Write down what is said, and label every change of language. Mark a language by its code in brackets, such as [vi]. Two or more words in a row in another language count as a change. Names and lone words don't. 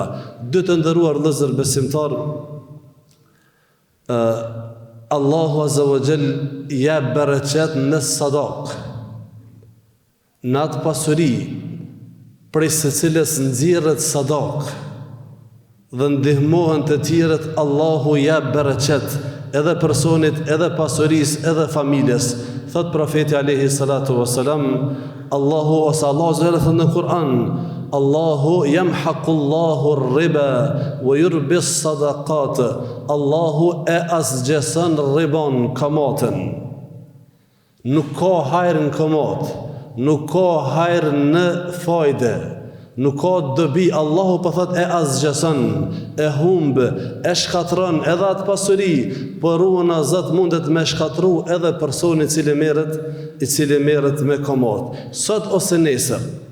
[sq] Dy të nderuar vëllezër besimtar, Allahu [ar] عز وجل [sq] ja bereqet në sadak, në atë pasuri prej së cilës nxirret sadak dhe ndihmohen të tjerët, Allahu ja bereqet edhe personit, edhe pasurisë, edhe familjes. Thot profeti [ar] عليه الصلاة والسلام, [sq] Allahu Azza në Kur'an, [ar] الله يمحق الله الربا ويربي الصدقات. [sq] Allahu e asgjeson ribon, kamatin. Nuk ka hajër në kamat, nuk ka hajër në fajde, nuk ka dobi. Allahu po thot e asgjeson, e humb, e shkatron edhe atë pasuri, por ruana Zot mundet me shkatru edhe personi I cili merret me kamat.